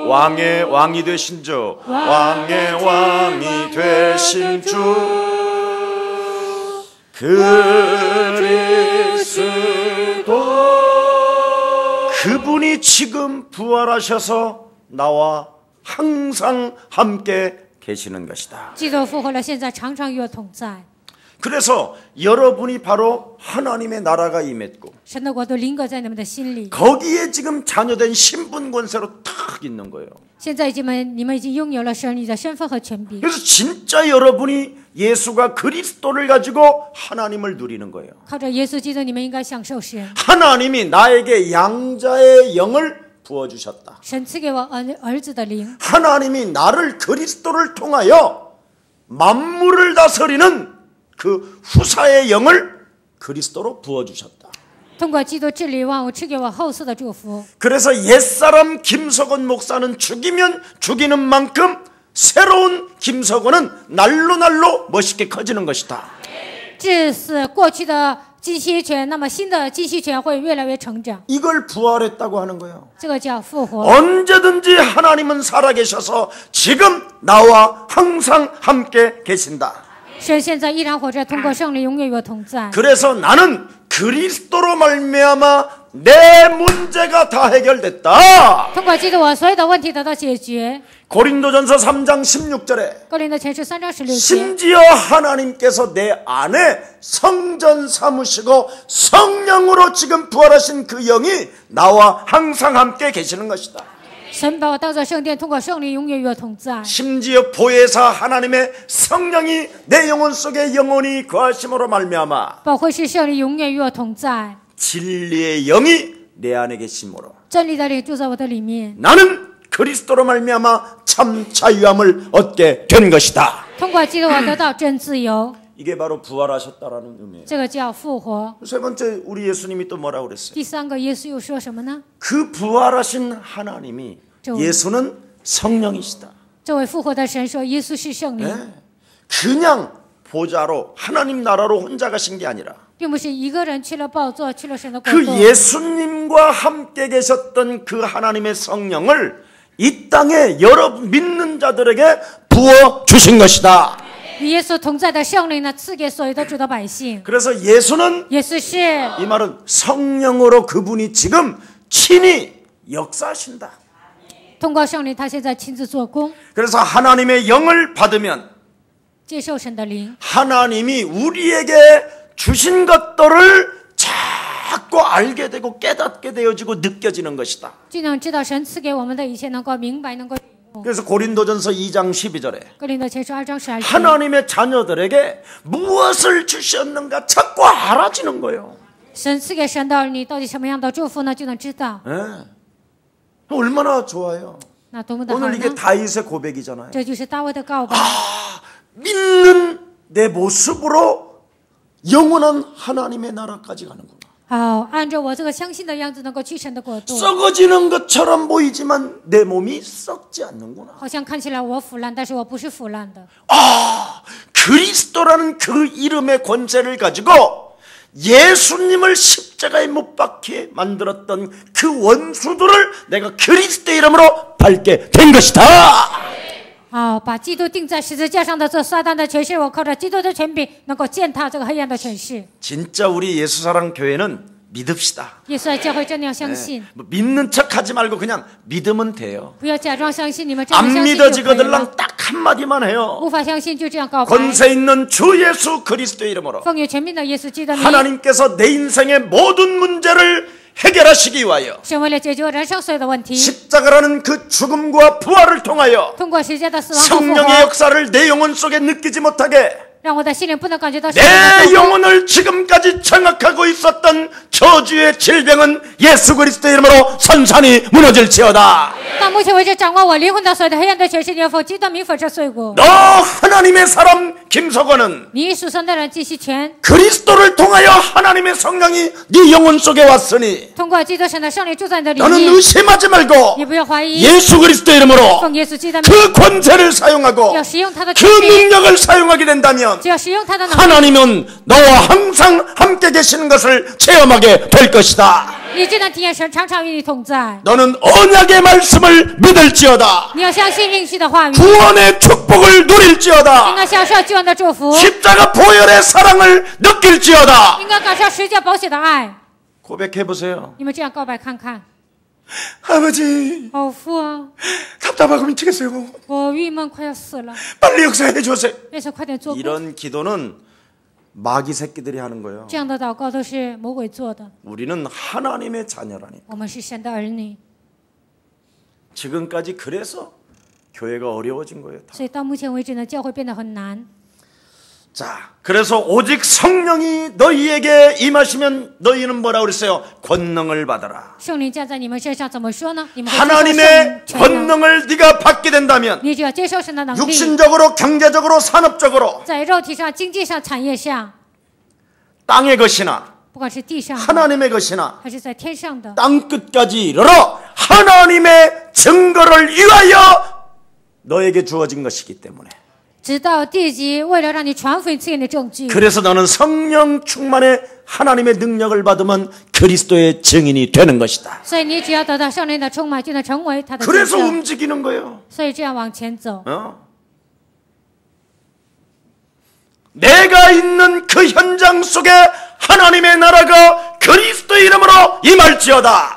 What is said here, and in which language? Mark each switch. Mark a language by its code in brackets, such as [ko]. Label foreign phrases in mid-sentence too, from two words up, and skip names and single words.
[ko] 왕의 왕이 되신 주. 왕의 왕이 되신 주. 그리스도. 그분이 지금 부활하셔서 나와 항상 함께 계시는 것이다. [zh] 基督复活了，现在常常与我同在。 [ko] 그래서 여러분이 바로 하나님의 나라가 임했고 [zh] 神的国度临格在你们的心里。 [ko] 거기에 지금 자녀된 신분 권세로 탁 있는 거예요. [zh] 现在你们已经拥有了神你的身份和权柄。 [ko] 그래서 진짜 여러분이 예수가 그리스도를 가지고 하나님을 누리는 거예요. [zh] 靠着耶稣基督，你们应该享受神。 [ko] 하나님이 나에게 양자의 영을 부어주셨다. [zh] 神赐给我儿子的灵， [ko] 하나님이 나를 그리스도를 통하여 만물을 다스리는 그 후사의 영을 그리스도로 부어주셨다. [zh] 通过基督治理万物，赐给我后世的祝福。 [ko] 그래서 옛사람 김석원 목사는 죽이면 죽이는 만큼 새로운 김석원은 날로 멋있게 커지는 것이다. [zh] 致死过去的金希权，那么新的金希权会越来越成长。 [ko] 이걸 부활했다고 하는 거예요. [zh] 这个叫复活。 [ko] 언제든지 하나님은 살아계셔서 지금 나와 항상 함께 계신다. [zh] 神现在依然活着，通过圣灵永远与我同在。 [ko] 그래서 나는 그리스도로 말미암아 내 문제가 다 해결됐다. [zh] 通过基督，我所有的问题得到解决。 [ko] 고린도전서 3장 16절에 [zh] 哥林多前书3章16节， [ko] 심지어 하나님께서 내 안에 성전 삼으시고 성령으로 지금 부활하신 그 영이 나와 항상 함께 계시는 것이다. [zh] 神把我当作圣殿，通过圣灵永远与我同在。 [ko] 심지어 보혜사 하나님의 성령이 내 영혼 속에 영원히 거하심으로 말미암아 [zh] 保惠师圣灵永远与我同在， [ko] 진리의 영이 내 안에 계심으로 [zh] 真理的灵住在我的里面。 [ko] 나는 그리스도로 말미암아 참 자유함을 얻게 된 것이다. [zh] 通过基督，我得到真自由。 [ko] 이게 바로 부활하셨다라는 의미예요. [zh] 这个叫复活。 [ko] 세 번째 우리 예수님이 또 뭐라고 그랬어요? [zh] 第三个，耶稣又说什么呢？ [ko] 그 부활하신 하나님이 예수는 성령이시다. [zh] 这位复活的神说，耶稣是圣灵， [ko] 네. 그냥 보좌로 하나님 나라로 혼자 가신 게 아니라 [zh] 并不是一个人去了宝座，去了神的国 [ko] 그 [zh] 度。 [ko] 예수님과 함께 계셨던 그 하나님의 성령을 이 땅에 여러분 믿는 자들에게 부어 주신 것이다. [zh] 与耶稣同在的圣灵呢，赐给所有的主的百姓。 [ko] 그래서 예수는 [zh] 耶稣是 [ko] 이 말은 성령으로 그분이 지금 친히 역사하신다. [zh] 通过圣灵，他现在亲自做工， [ko] 그래서 하나님의 영을 받으면 [zh] 接受神的灵， [ko] 하나님이 우리에게 주신 것들을 자꾸 알게 되고 깨닫게 되어지고 느껴지는 것이다. [zh] 就能知道神赐给我们的一切，能够明白，能够。 [ko] 그래서 고린도전서 2장 12절에 [zh] 哥林多前书2章12节， [ko] 하나님의 자녀들에게 무엇을 주셨는가 자꾸 알아지는 거예요. [zh] 神赐给神的儿女到底什么样的祝福呢？就能知道， [ko] 네. 얼마나 좋아요. [zh] 那多么的好 [ko] 오늘 이게 [zh] 呢？ [ko] 다윗의 고백이잖아요. [zh] 这就是大卫的告白。 [ko] 믿는 내 모습으로 영원한 하나님의 나라까지 가는구나. [zh] 好，按照我这个相信的样子，能够去神的国度。 [ko] 썩어지는 것처럼 보이지만 내 몸이 썩지 않는구나. [zh] 好像看起来我腐烂，但是我不是腐烂的。 [ko] 아, 그리스도라는 그 이름의 권세를 가지고 예수님을 십자가에 못 박혀 만들었던 그 원수들을 내가 그리스도의 이름으로 밟게 된 것이다. [zh] 把基督钉在十字架上的这撒旦的权势，我靠着基督的权柄，能够践踏这个黑暗的权势。 [ko] 진짜 우리 예수사랑 교회는 믿읍시다. [zh] 耶稣的教会真的要相信， [ko] 뭐 믿는 척하지 말고 그냥 믿으면 돼요. [zh] 不要假装相信，你们真的 [ko] 안 [zh] 相信就可以了。 [ko] 믿어지거들랑 딱 한마디만 해요. [zh] 无法相信就这样告白。 [ko] 권세 있는 주 예수 그리스도의 이름으로 [zh] 奉有权柄的耶稣基督的名， [ko] 하나님께서 내 인생의 모든 문제를 해결하시기 위하여 [zh] 是为了解决人生所有的问题， [ko] 십자가라는 그 죽음과 부활을 통하여 [zh] 通过十字架的死亡和复 [ko] 성령의 [zh] 活， [ko] 역사를 내 영혼 속에 느끼지 못하게 [zh] 让我的心灵不能感觉到圣灵的 [ko] 내 [zh] 作工。 [ko] 영혼을 지금까지 장악하고 있었던 저주의 질병은 예수 그리스도의 이름으로 선산이 무너질지어다. [zh] 到目前为止，掌握我灵魂的所有的黑暗的权势，你要否基督的名粉饰碎骨。 [ko] 너 하나님의 사람 김석원은 [zh] 你属神的人季希全， [ko] 그리스도를 통하여 하나님의 성령이 네 영혼 속에 왔으니 [zh] 通过基督神的圣灵住在你的里 [ko] 너는 [zh] 面， [ko] 의심하지 말고 [zh] 你不要怀疑， [ko] 예수 그리스도의 이름으로 [zh] 奉耶稣基督的名， [ko] 그 권세를 사용하고 [zh] 要使用他的 [ko] 그 [zh] 权柄， [ko] 능력을 사용하게 된다면 [zh] 只要使用他的能力， [ko] 하나님은 너와 항상 함께 계시는 것을 체험하게 될 것이다. [zh] 你就能体验神常常与你同在。 [ko] 너는 언약의 말씀을 믿을지어다. [zh] 你要相信应许的话语， [ko] 구원의 축복을 [zh] 应 [ko] 누릴지어다. [zh] 该享受救恩的祝福， [ko] 십자가 보혈의 사랑을 느낄지어다. [zh] 应该感受十架宝血的爱。 [ko] 고백해 보세요. [zh] 你们这样告白看看。 [ko] 아버지 [zh] 父啊， [ko] 답답하고 미치겠어요. [zh] 我郁闷快要死了， [ko] 빨리 역사해 주세요. [zh] 愿神快点做工。 [ko] 이런 기도는 마귀 새끼들이 하는 거예요. [zh] 这样的祷告都是魔鬼做的， [ko] 우리는 하나님의 자녀라니. [zh] 我们是神的儿女， [ko] 지금까지 그래서 교회가 어려워진 거예요. 다. [zh] 所以到目前为止呢，教会变得很难。 [ko] 자, 그래서 오직 성령이 너희에게 임하시면 너희는 뭐라 그랬어요? 권능을 받아라. [zh] 圣灵降在你们身上，怎么说呢？你们会接受 [ko] 하나님의 [zh] 圣权能， [ko] 권능을 네가 받게 된다면 [zh] 你只要接受神的能力， [ko] 육신적으로 경제적으로 산업적으로 [zh] 在肉体上、经济上、产业上， [ko] 땅의 것이나 [zh] 不管是地上的 [ko] 하나님의 것이나 [zh] 还是在天上的， [ko] 땅 끝까지 이르러 하나님의 증거를 위하여 너에게 주어진 것이기 때문에 [zh] 直到地极，为了让你传福音赐给你证据。 [ko] 그래서 너는 성령 충만의 하나님의 능력을 받으면 그리스도의 증인이 되는 것이다. [zh] 所以你只要得到圣灵的充满，就能成为他的见 [ko] 그래서 [zh] 证。 [ko] 움직이는 거예요. [zh] 所以这样往前走， [ko] 내가 있는 그 현장 속에 하나님의 나라가 그리스도의 이름으로 임할지어다.